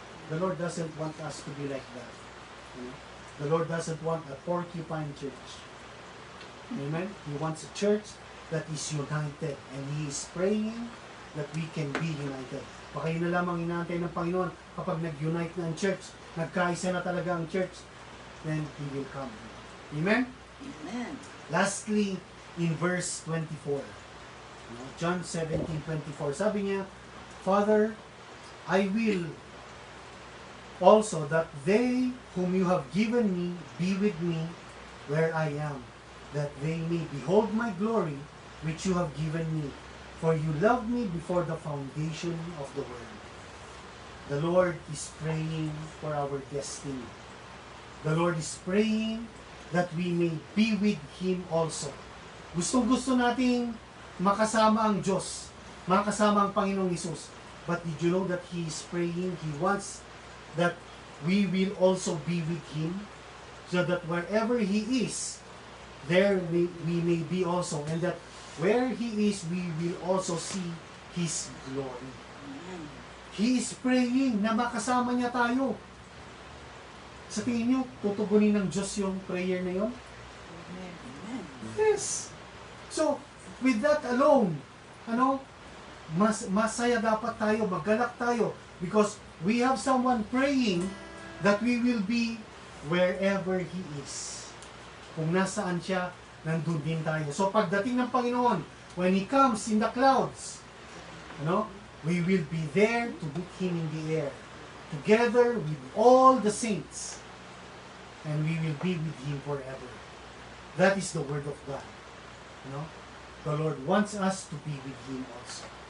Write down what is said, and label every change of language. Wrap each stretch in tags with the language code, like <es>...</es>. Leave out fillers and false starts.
<en>The Lord doesn't want us to be like that. The Lord doesn't want a porcupine church. Amen? He wants a church that is united, and He is praying that we can be united.</en> <tl>Baka yun na lamang inaantay ng Panginoon kapag nag-unite na ang church, nagkaisa na talaga ang church,</tl> <en>then He will come. Amen? Amen. Lastly, in verse 24, John 17:24,</en> <tl>sabi niya,</tl> <en>Father, I will also that they whom you have given me be with me where I am, that they may behold my glory which you have given me. For you loved me before the foundation of the world. The Lord is praying for our destiny. The Lord is praying that we may be with Him also.</en> <tl>Gustong-gusto nating makasama ang Diyos, makasama ang Panginoong Hesus.</tl> <en>But did you know that He is praying? He wants that we will also be with Him, so that wherever He is, there we may be also, and that where He is, we will also see His glory. Amen. He is praying</en> <tl>na makasama niya tayo. Sa tingin niyo, tutugunin ng Diyos yung prayer na yon? Amen. Amen.</tl> <en>Yes. So, with that alone,</en> <tl>masaya dapat tayo, maggalak tayo,</tl> <en>because we have someone praying that we will be wherever He is.</en> <tl>Kung nasaan siya, nandun din tayo. So pagdating ng Panginoon,</tl> <en>when He comes in the clouds, we will be there to meet Him in the air, together with all the saints, and we will be with Him forever. That is the word of God. The Lord wants us to be with Him also.</en>